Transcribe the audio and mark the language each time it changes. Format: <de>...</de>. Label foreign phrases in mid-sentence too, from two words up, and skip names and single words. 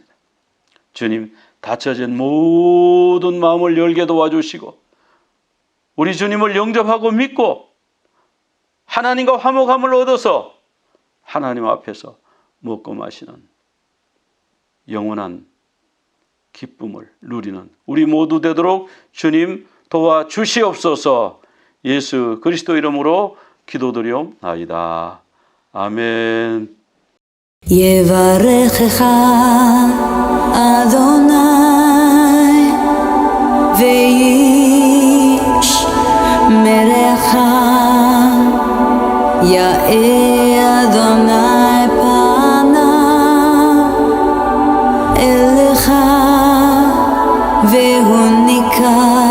<ko>주님, 닫혀진 모든 마음을 열게 도와주시고 우리 주님을 영접하고 믿고 하나님과 화목함을 얻어서 하나님 앞에서 먹고 마시는 영원한 기쁨을 누리는 우리 모두 되도록 주님 도와주시옵소서. 예수 그리스도 이름으로 기도드리옵나이다. 아멘.</ko> <he>יברכך אדוני וישמרך, יאר אדוני פניו אליך והוניק</he>